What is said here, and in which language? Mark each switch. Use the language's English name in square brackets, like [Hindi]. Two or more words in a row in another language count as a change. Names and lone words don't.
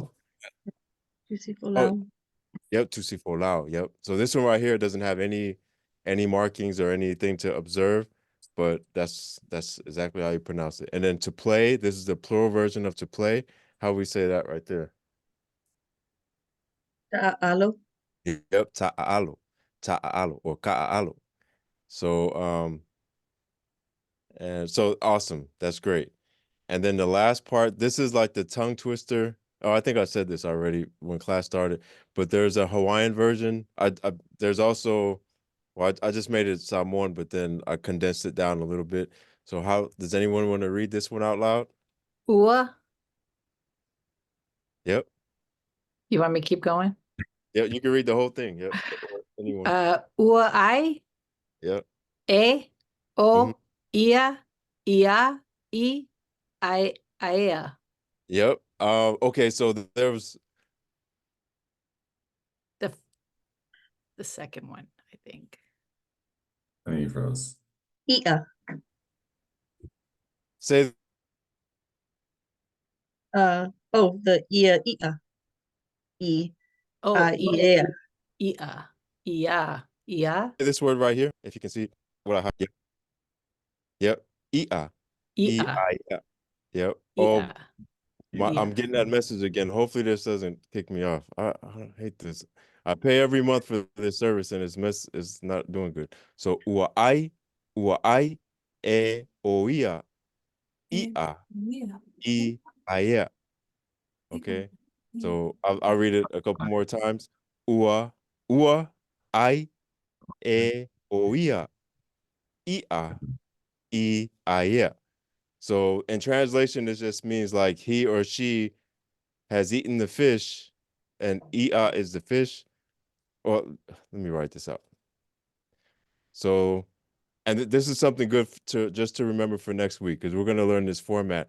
[Samoan] Palau. [English] Juicy oh [Samoan] Folau. yep, Tusi Folau. [English] Yep. So this one right here doesn't have any markings or anything to observe, but that's exactly how you pronounce it. And then to play, this is the plural version of to play. How we say that right there? [Samoan] Ta'alo. Yep, ta'alo. Ta'alo or ka'alo. [English] So and so awesome. That's great. And then the last part, this is like the tongue twister. Oh, I think I said this already when class started, but there's a Hawaiian version. There's also, well, I just made it Samoan, but then I condensed it down a little bit. So how does anyone want to read this one out loud? [Samoan] Ua. [English] Yep. You want me to keep going? Yep, you can read the whole thing. Yep. Or anyone. [Samoan] Ua ai, [English] Yep. [Samoan] e, Mhm. o, ia, ia, I, aea. [English] Yep. Okay, so there was The the second one, I think. I think you froze. [Samoan] Ia. [English] say The ia. [Samoan] E. [English] Oh, [Samoan] Ia. ia, ia, [English] this word right here, if you can see what I have. Yep. Yep. [Samoan] Ia. ia, [English] E-I. Yep. Oh, [Samoan] ia, [English] I'm [Samoan] ia. [English] getting that message again. Hopefully this doesn't kick me off. I hate this. I pay every month for this service and it's not doing good. [Samoan] So ua ai oia ia [English] Yeah. [Samoan] ia. [English] Okay. So I'll read it a couple more times. [Samoan] Ua ai oia ia ia. [English] So in translation, it just means like he or she has eaten the fish, and Ia is the fish. Well, let me write this out. So, and this is something good to just to remember for next week because we're gonna learn this format.